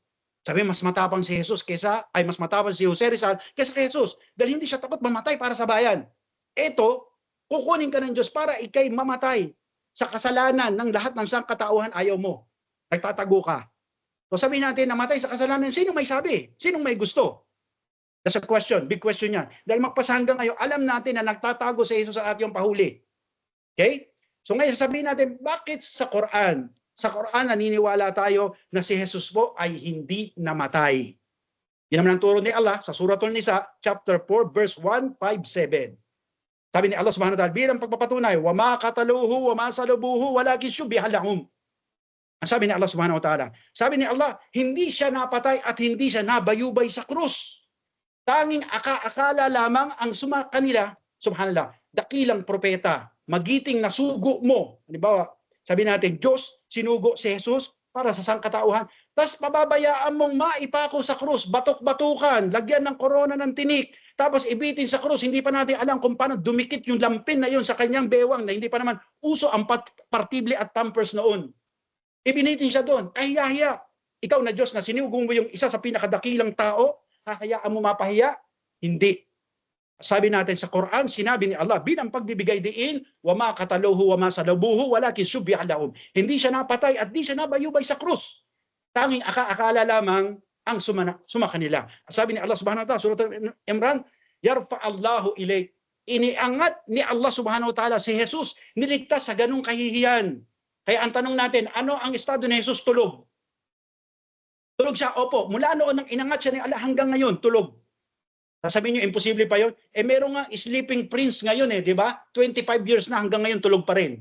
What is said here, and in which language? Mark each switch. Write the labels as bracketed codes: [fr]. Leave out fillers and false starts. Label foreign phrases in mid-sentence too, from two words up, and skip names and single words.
[tl] Sabi, mas matapang si Jesus mas matapang si Jose Rizal kaysa kay Jesus. Dahil hindi siya takot mamatay para sa bayan. Ito, kukunin ka ng Diyos para ikay mamatay sa kasalanan ng lahat ng sangkatauhan ayaw mo. Nagtatago ka. So sabihin natin, namatay sa kasalanan, sino may sabi? Sinong may gusto? [en] That's a question, big question yan. [tl] Dahil magpasa hanggang ngayon, alam natin na nagtatago si Jesus at ating pahuli. Okay? So ngayon sasabihin natin, bakit sa Quran? Sa Quran, naniniwala tayo na si Jesus po ay hindi namatay. Yan naman ang turo ni Allah sa Suratul Nisa, [en] chapter 4, verse 157. [tl] Sabi ni Allah [ar] سبحانه وتعالى, [tl] bilang pagpapatunay, [ar] وَمَا قَتَلُوهُ وَمَا صَلُبُوهُ وَلَكِنْ شُبِّهَ لَهُمْ. [tl] Ang sabi ni Allah [ar] سبحانه وتعالى, [tl] sabi ni Allah, hindi siya napatay at hindi siya nabayubay sa krus. Tanging akala lamang ang kanila, subhanallah, dakilang propeta, magiting na sugo mo. Halimbawa, sabi natin, Diyos, sinugo si Jesus para sa sangkatauhan. Tapos pababayaan mong maipako sa krus, batok-batukan, lagyan ng korona ng tinik, tapos ibitin sa krus. Hindi pa natin alam kung paano dumikit yung lampin na yun sa kanyang bewang na hindi pa naman uso ang partible at pampers noon. Ibinitin siya doon, kahiya-hiya. Ikaw na Diyos na sinugong mo yung isa sa pinakadakilang tao, hahayaan mo mapahiya? Hindi. Sabi natin sa Quran, sinabi ni Allah, bilang pagbibigay diin, [ar] وَمَا قَتَلُوهُ وَمَا صَلَبُوهُ وَلَكِنْ شُبِّهَ لَهُمْ. [tl] Hindi siya napatay at di siya nabayubay sa krus. Tanging akala lamang ang sumakanila. Sabi ni Allah [ar] سبحانه وتعالى, [tl] Surat Imran, [ar] يَرْفَعَ اللَّهُ إِلَيْكَ. [tl] Iniangat ni Allah [ar] سبحانه وتعالى [tl] si Jesus, niligtas sa ganung kahihiyan. Kaya ang tanong natin, ano ang estado ni Jesus? Tulog. Tulog siya, opo. Mula noon nang inangat siya ni Allah hanggang ngayon, tulog. Sasabihin niyo, imposible pa yun? Meron nga [en] sleeping prince [tl] ngayon di ba? 25 years na hanggang ngayon tulog pa rin.